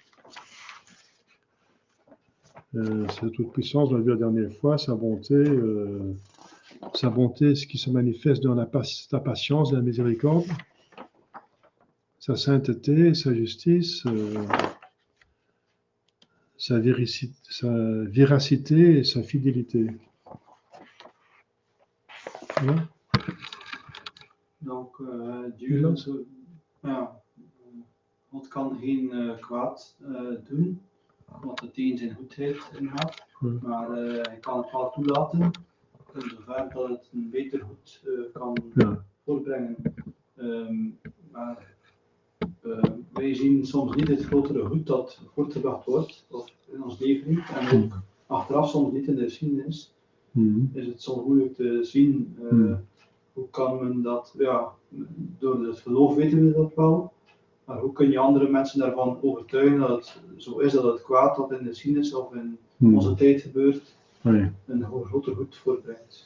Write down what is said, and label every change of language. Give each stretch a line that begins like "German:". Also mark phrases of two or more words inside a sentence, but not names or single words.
French: Sa toute-puissance, on l'a vu la dernière fois, sa bonté, ce qui se manifeste dans sa patience et la miséricorde. sa sainteté, sa justice, sa véracité et sa fidélité. Ja? Donc, Dieu,
Dutch: God kan geen kwaad doen, wat het tegen zijn goedheid ingaat, maar hij kan het wel toelaten, in zover dat het een beter goed kan voortbrengen. Maar wij zien soms niet het grotere goed dat voortgebracht wordt, of in ons leven niet, en ook achteraf soms niet in de geschiedenis, is het soms moeilijk te zien hoe kan men dat, door het geloof weten we dat wel, maar hoe kun je andere mensen daarvan overtuigen dat het zo is, dat het kwaad dat in de geschiedenis of in onze tijd gebeurt, een groter goed voortbrengt.